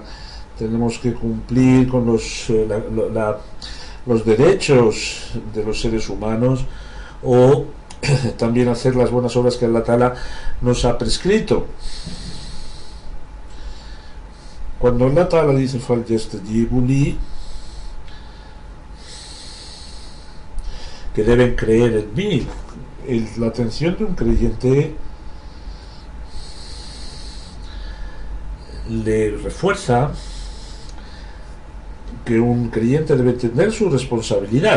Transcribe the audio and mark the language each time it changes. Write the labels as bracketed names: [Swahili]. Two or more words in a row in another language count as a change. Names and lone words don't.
[Spanish] Tenemos que cumplir con los derechos de los seres humanos, o también hacer las buenas obras que [Arabic] الله تعالى [Spanish] nos ha prescrito. Cuando [Arabic] الله تعالى [Spanish] dice [Arabic] فَلْيَسْتَجِيبُوا لِي, [Spanish] que deben creer en mí, la atención de un creyente le refuerza que un creyente debe entender su responsabilidad.